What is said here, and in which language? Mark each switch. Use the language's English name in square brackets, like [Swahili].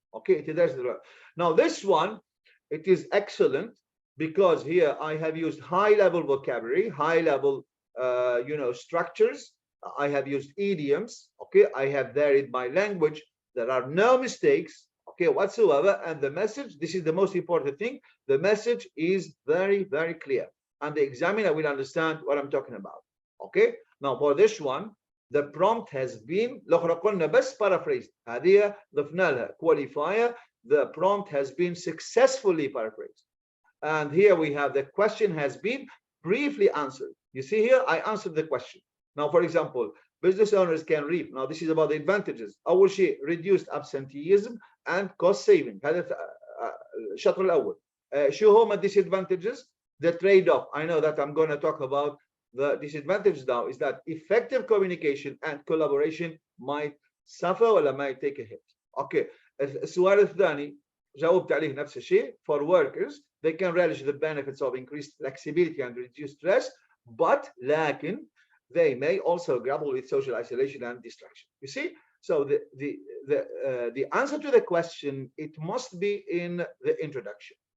[English] Okay, it addresses the right. Now this one, it is excellent because here I have used high-level vocabulary, high-level structures. I have used idioms. Okay, I have varied my language. There are no mistakes, okay, whatsoever. And the message, this is the most important thing, the message is very, very clear. And the examiner will understand what I'm talking about. Okay, now for this one, the prompt has been [Arabic] قلنا بس [English] paraphrased. [Arabic] هذه ضفنا لها qualifier. [English] The prompt has been successfully paraphrased. And here we have the question has been briefly answered. You see here, I answered the question. Now, for example, business owners can reap. Now, this is about the advantages. [Arabic] أول شيء [English] reduced absenteeism and cost saving. [Arabic] هذا الشطر الأول. شو هما disadvantages? [English] The trade-off. I know that I'm going to talk about the disadvantage now is that effective communication and collaboration might suffer or might take a hit. Okay. [Arabic] السؤال الثاني جاوبت عليه نفس الشيء. [English] For workers, they can relish the benefits of increased flexibility and reduced stress, but لكن they may also grapple with social isolation and distraction. You see, so the answer to the question, it must be in the introduction.